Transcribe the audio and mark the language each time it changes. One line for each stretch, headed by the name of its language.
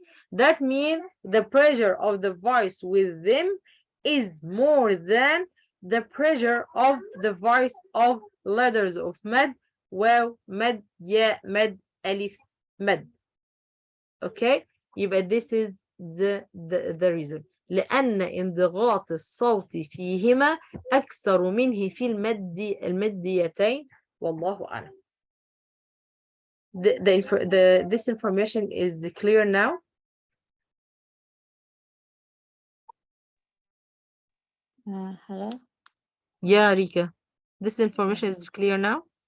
English: That means the pressure of the voice within is more than the pressure of the voice of letters of mad, waw, mad, ya, mad, alif, mad. Okay, يبقى this is the reason.
Arabic: لأن انضغاط الصوت فيهما أكثر منه في المديتين والله أعلم.
English: this information is clear now? Halo. Yeah, Rika. This information is clear now?